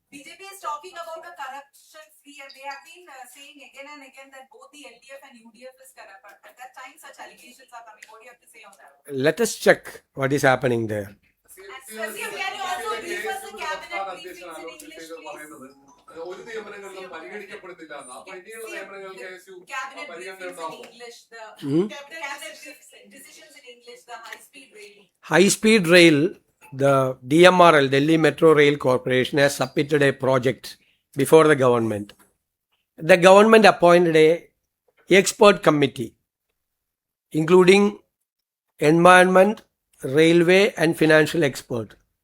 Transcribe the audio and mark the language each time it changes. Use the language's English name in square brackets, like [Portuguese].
[English] BJP is talking about a corruption free, and they have been saying again and again that both the LDF and UDF is corrupt. But at that time, such allegations are coming. What do you have to say on that? Let us check what is happening there. Can you also brief us the cabinet briefings in English, please? [Malayalam] ഒരു നിയമനങ്ങളിലും പരിഗണിക്കപ്പെടുന്നില്ല. അപ്പൊ ഇനിയുള്ള നിയമനങ്ങൾക്ക് [English] Cabinet briefings in English, the cabinet decisions in English, the high-speed rail. High-speed rail, the DMRL, Delhi Metro Rail Corporation, has submitted a project before the government. The government appointed a expert committee, including environment, railway and financial expert.